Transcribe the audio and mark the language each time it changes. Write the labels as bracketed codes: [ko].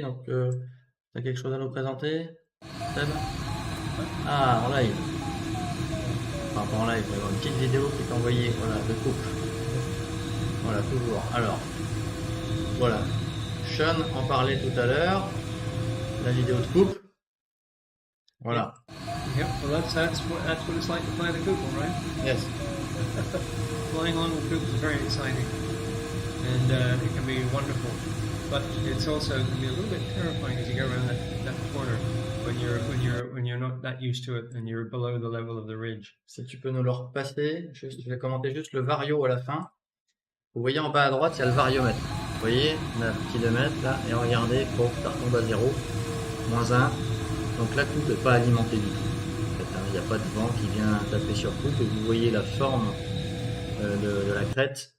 [fr] Donc, t'as quelque chose à nous présenter, Seb? Ah, en live. Enfin, pas en live, mais une petite vidéo qui est envoyée, voilà, de couple. Voilà, toujours. Alors, voilà. Sean en parlait tout à l'heure. La vidéo de couple. Voilà. [en] Yep. Well, that's what it's like to fly the Kugel, right? Yes. Flying on the Kugel is very exciting, and it can be wonderful. But it's also can be a little bit terrifying as you go around that corner. When you're not that used to it and you're below the level of the ridge. [fr] Si tu peux nous le repasser, je vais commenter juste le vario à la fin. Vous voyez en bas à droite, il y a le variomètre. Vous voyez, on a un kilomètre là, et regardez, ça retombe à 0, -1. Donc la coupe n'est pas alimentée du tout. En fait, il n'y a pas de vent qui vient taper sur coupe, et vous voyez la forme de la crête.